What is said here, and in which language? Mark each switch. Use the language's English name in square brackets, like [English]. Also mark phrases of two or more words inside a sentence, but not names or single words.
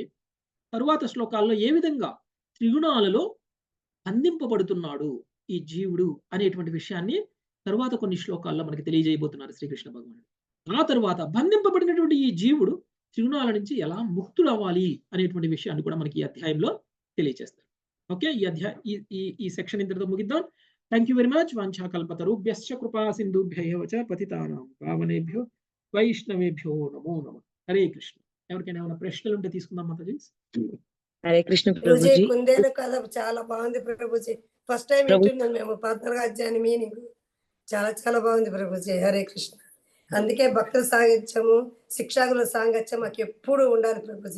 [Telugu] తరువాత శ్లోకాల్లో ఏ విధంగా త్రిగుణాలలో బంధింపబడుతున్నాడు ఈ జీవుడు అనేటువంటి విషయాన్ని తరువాత కొన్ని శ్లోకాల్లో మనకి తెలియజేయబోతున్నారు శ్రీకృష్ణ భగవానుడు. ఆ తరువాత బంధింపబడినటువంటి ఈ జీవుడు త్రిగుణాల నుంచి ఎలా ముక్తుడవ్వాలి అనేటువంటి విషయాన్ని కూడా మనకి ఈ అధ్యాయంలో తెలియజేస్తారు. ఓకే. ఈ సెక్షన్ ఇంతటితో ముగిద్దాం. [English] thank you very much. [Sanskrit] వాంఛాకల్పతరుభ్యశ్చ కృపా సింధుభ్యైవ చ పతితానాం పావనేభ్యో వైష్ణవేభ్యో నమో నమః. హరే కృష్ణ. [Telugu] ఎవరికైనా ఏమైనా ప్రశ్నలు ఉంటే తీసుకుందాం మాతాజీ. హరే కృష్ణ ప్రభుజీ ప్రభుజీ. కుందేలు కథ చాలా బాగుంది ప్రభుజీ. [English] first time [Telugu] ప్రభు వింటున్నాను మేము 14వ అధ్యాయం మీనింగ్. చాలా చాలా బాగుంది ప్రభుజీ. హరే కృష్ణ. అందుకే భక్తుల సాంగత్యము, శిక్షాగుల సాంగత్యం మాకు ఎప్పుడు ఉండాలి ప్రభుజీ.